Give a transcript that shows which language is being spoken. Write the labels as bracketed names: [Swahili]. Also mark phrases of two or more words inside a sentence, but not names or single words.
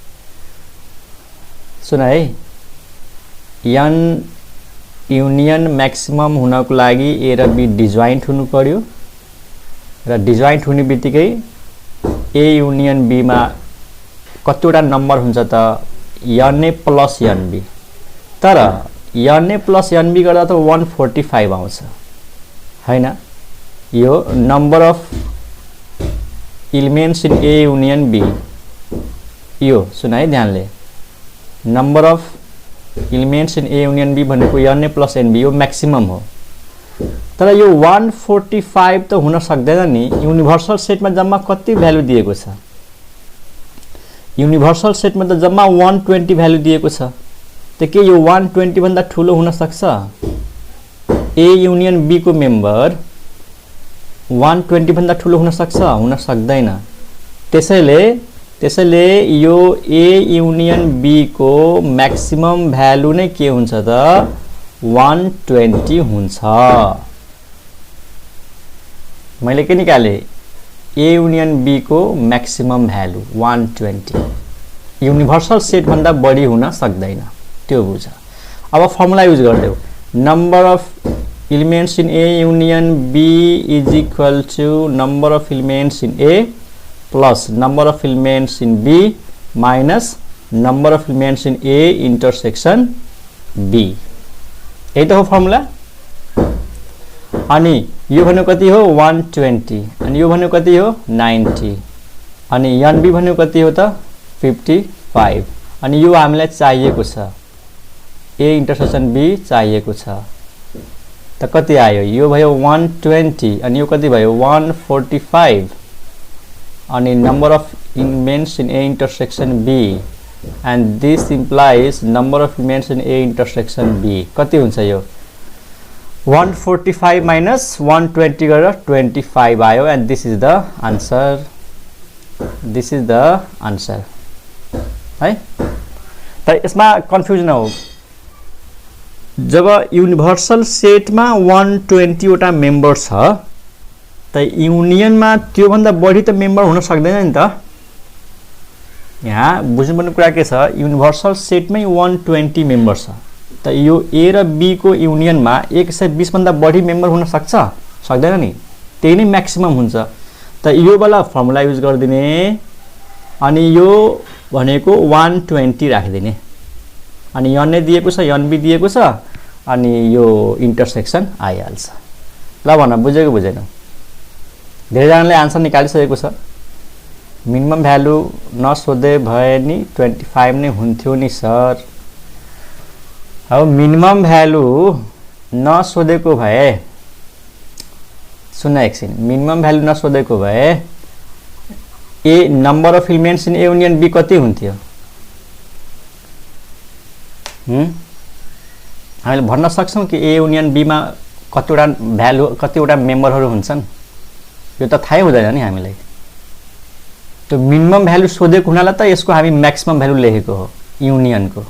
[Nepali] सुन है, [English] n union maximum [Nepali] हुनको लागि ए र बी डिजॉइंट हुनु पर्यो र डिजॉइंट हुने बित्तिकै [English] A union B [Nepali] मा कतिवटा नम्बर हुन्छ त? [English] n A plus n B. [Nepali] तर [English] n A plus n B [Nepali] गर्दा त 145 आउँछ हैन? [English] यो number of elements in A union B, [Nepali] यो सुन है ध्यानले, [English] number of elements in A union B [Nepali] भनेको [English] n A plus n B, [Nepali] यो मैक्सिमम हो। तर यो 145 त हुन सक्दैन नि। [English] universal set [Nepali] में जम्मा कति भ्यालु दिएको छ? [English] universal set [Nepali] में त जम्मा 120 भ्यालु दिएको छ। त के यो 120 भन्दा ठूलो हुन सक्छ? [English] A union B [Nepali] को मेम्बर 120 भन्दा ठूलो हुन सक्छ? हुन सक्दैन। त्यसैले यो [English] A union B [Nepali] को मैक्सिमम भ्यालु नै के हुन्छ त? 120 हुन्छ। मैले के निकाले? [English] A union B [Nepali] को मैक्सिमम भ्यालु 120। [English] universal set [Nepali] भन्दा बढी हुन सक्दैन, त्यो बुझ। [English] अब formula use गर्देऊ, number of elements in A union B is equal to number of elements in A plus number of elements in B minus number of elements in A intersection B. [Nepali] यही त हो फर्मुला। अनि यो भनेको कति हो? 120। अनि यो भनेको कति हो? 90। अनि [English] n B [Nepali] भनेको कति हो त? 55। अनि यो हामीलाई चाहिएको छ, [English] A intersection B [Nepali] चाहिएको छ। त कति आयो? यो भयो 120 अनि यो कति भयो? [English] 145। अनि number of elements in A intersection B and this implies number of elements in A intersection B [Nepali] कति हुन्छ? यो 145 माइनस 120 गरेर 25 आयो [English] and this is the answer. this is the answer है। [Nepali] त यसमा कन्फ्युजन हो, जब [English] universal set [Nepali] में 120 वटा मेम्बर छ त यूनियन में त्यो भन्दा बढी त मेम्बर हुन सक्दैन नि त। यहाँ बुझ्नुपर्ने कुरा के छ? [English] universal set [Nepali] में 120 मेम्बर छ, त यो ए र बी को यूनियन में 120 भन्दा बढी मेम्बर हुन सक्छ? सक्दैन नि, त्यही नै मैक्सिमम हुन्छ। त यो वाला [English] formula use [Nepali] गर्दिने अनि यो भनेको 120 राखिदिने। अनि एन ए दिएको छ, एन बी दिएको छ, अनि यो इंटरसेक्शन आइहाल्छ। ल भन, बुझेको बुझेन? धेरैजनाले आन्सर निकालिसकेको छ। [English] minimum value [Nepali] नसोधे भए नि 25 नै हुन्थ्यो नि सर। अब [English] minimum value [Nepali] नसोधेको भए, सुन एकछिन, [English] minimum value [Nepali] नसोधेको भए [English] A number of elements in A union B [Nepali] कति हुन्थ्यो? हामीले भन्न सक्छौं कि [English] A union B [Nepali] मा कतिवटा भ्यालु, कतिवटा मेम्बरहरु हुन्छन्? यो त थाहै हुँदैन नि हामीलाई। त्यो [English] minimum value [Nepali] सोधेको हुनाले त यसको हामी [English] maximum value [Nepali] लेखेको हो युनियन को।